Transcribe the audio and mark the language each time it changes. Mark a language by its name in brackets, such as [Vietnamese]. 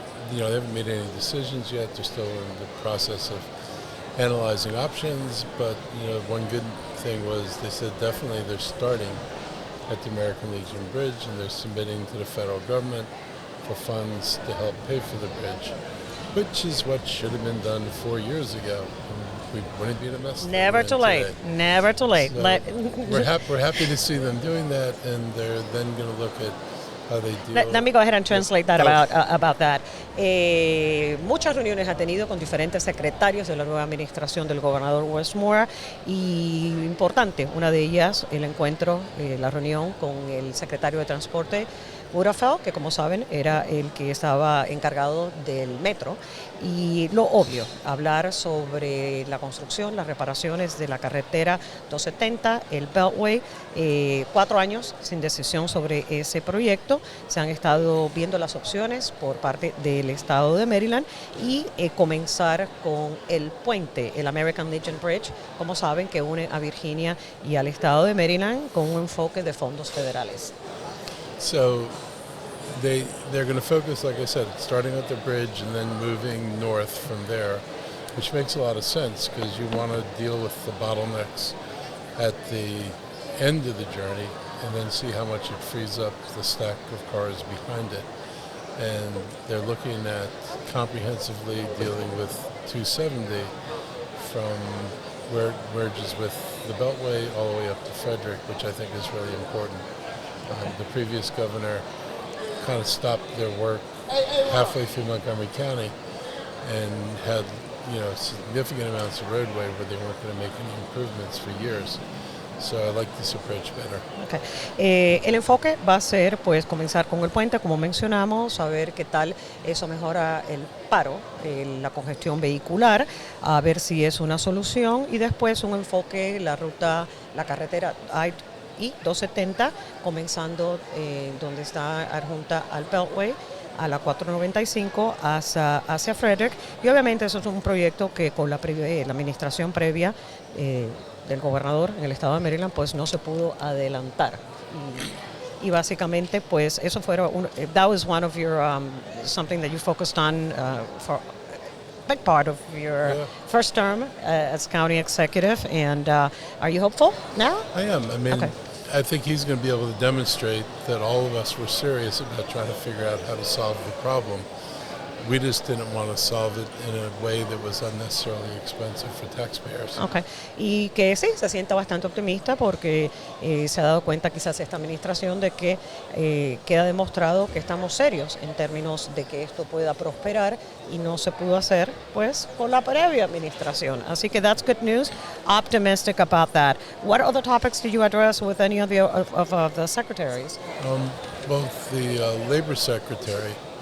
[English] They haven't made any decisions yet. They're still in the process of analyzing options, but one good thing was they said definitely they're starting at the American Legion Bridge, and they're submitting to the federal government for funds to help pay for the bridge, which is what should have been done 4 years ago. We wouldn't be in a mess. Never too late. Never too late. So we're happy to see them doing that, and they're then going to look at how they deal. Let me go ahead and translate that about that. [Spanish] Muchas reuniones ha tenido con diferentes secretarios de la nueva administración del gobernador Wes Moore, y importante, una de ellas, el encuentro, la reunión con el secretario de Transporte, Wiedefeld, que como saben era el que estaba encargado del metro, y lo obvio, hablar sobre la construcción, las reparaciones de la carretera 270, el Beltway, 4 años sin decisión sobre ese proyecto. Se han estado viendo las opciones por parte del estado de Maryland y comenzar con el puente, el American Legion Bridge, como saben, que une a Virginia y al estado de Maryland con un enfoque de fondos federales. [English] So they're going to focus, like I said, starting at the bridge and then moving north from there, which makes a lot of sense because you want to deal with the bottlenecks at the end of the journey and then see how much it frees up the stack of cars behind it. And they're looking at comprehensively dealing with 270 from where it merges with the Beltway all the way up to Frederick, which I think is really important. The previous governor kind of stopped their work halfway through Montgomery County and had, significant amounts of roadway where they weren't going to make any improvements for years. So I like this approach better. Okay. [Spanish] El enfoque va a ser pues comenzar con el puente, como mencionamos, a ver qué tal eso mejora el paro, la congestión vehicular, a ver si es una solución, y después un enfoque, la carretera I-270, comenzando donde está adjunta al Beltway, a la 495 hacia Frederick, y obviamente eso es un proyecto que con la administración previa del gobernador en el estado de Maryland pues no se pudo adelantar, y básicamente pues eso [English] that was one of your something that you focused on for a big part of your first term as county executive, and are you hopeful now? I am. I mean, okay. I think he's going to be able to demonstrate that all of us were serious about trying to figure out how to solve the problem. We just didn't want to solve it in a way that was unnecessarily expensive for taxpayers. Okay. [Spanish] Y que sí, se sienta bastante optimista porque se ha dado cuenta quizás esta administración de que queda demostrado que estamos serios en términos de que esto pueda prosperar, y no se pudo hacer pues con la previa administración. Así que [English] that's good news. Optimistic about that. What other topics did you address with any of the secretaries? Both the labor secretary.